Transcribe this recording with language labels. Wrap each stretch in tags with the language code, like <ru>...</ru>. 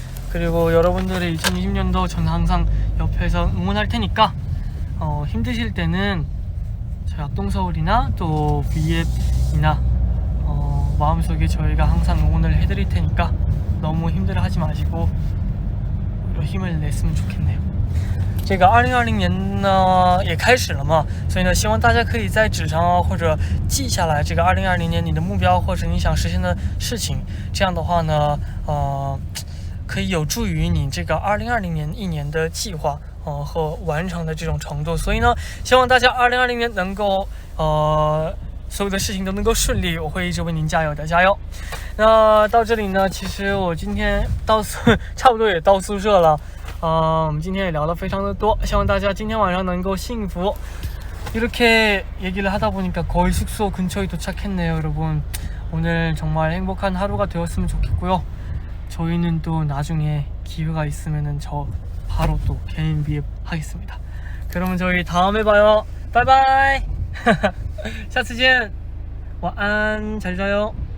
<ko>그리고 여러분들의 2020년도 저는 항상 옆에서 응원할 테니까 힘드실 때는 저희 악동서울이나 또 V앱이나 마음속에 저희가 항상 응원을 해드릴 테니까 너무 힘들어하지 마시고 힘을 냈으면 좋겠네요.</ko> <zh>这个2020年呢也开始了嘛，所以呢，希望大家可以在纸上或者记下来这个2020年你的目标或者你想实现的事情。这样的话呢，可以有助于你这个2020年一年的计划和完成的这种程度。所以呢，希望大家2020年能够所有的事情都能够顺利，我会一直为您加油的，加油！那到这里呢，其实我今天差不多也到宿舍了。我们今天也聊了非常的多，希望大家今天晚上能够幸福。</zh> <ko>이렇게 얘기를 하다 보니까 거의 숙소 근처에 도착했네요, 여러분. 오늘 정말 행복한 하루가 되었으면 좋겠고요. 저희는 또 나중에 기회가 있으면은 저 바로 또 개인 비앱 하겠습니다. 그러면 저희 다음에 봐요. 바이바이.</ko> <zh>下次见. 晚安,</zh> <ko>잘 자요.</ko>